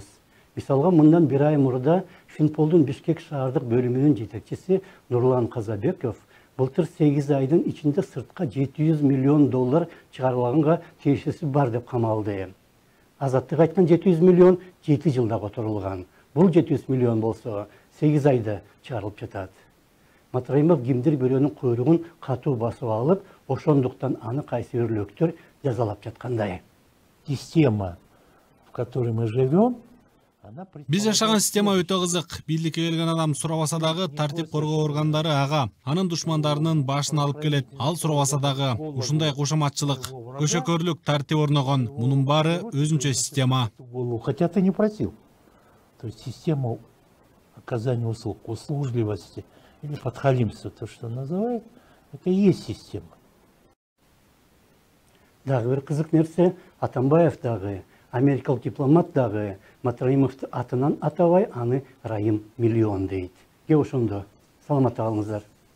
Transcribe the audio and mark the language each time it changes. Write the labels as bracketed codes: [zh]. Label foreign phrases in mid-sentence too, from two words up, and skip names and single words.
[ky] Мисалга, мындан бир ай мурда Финполдун Бишкек шаардык бөлүмүнүн жетекчиси Нурлан Казабеков былтыр 8 айдын ичинде сыртка $700 миллион чыгарылганга тиешеси бар деп камалды. Азаттык айткан 700 миллион 7 жылда которулган. Бул 700 миллион болсо 8 айда чыгарылып жатат. Матраимов кимдир бирөөнүн куйругун катуу басып алып, ошондуктан аны кайсы бир өлөктөр жазалап жаткандай. [ru] Система, в которой мы живем, [ky] Биз жашаган система өтө кызык. Бийликке келген адам сурабаса дагы тартип коргоо органдары ага, анын душмандарынын башын алып келет. Ал сурабаса дагы ушундай кошоматчылык, көшөкөрлүк тартип орногон. Мунун баары өзүнчө система. [ru] Хотя ты не против. То есть система оказания услуг, услужливости или подхалимства, то, что называют, это и есть система. [ky] Дагы бир кызык нерсе, Атамбаев дагы, америкалык дипломат дагы Матраимовду атынан атабай аны Раим Миллион дейт. Ке ошондо. Саламатта калыңыздар.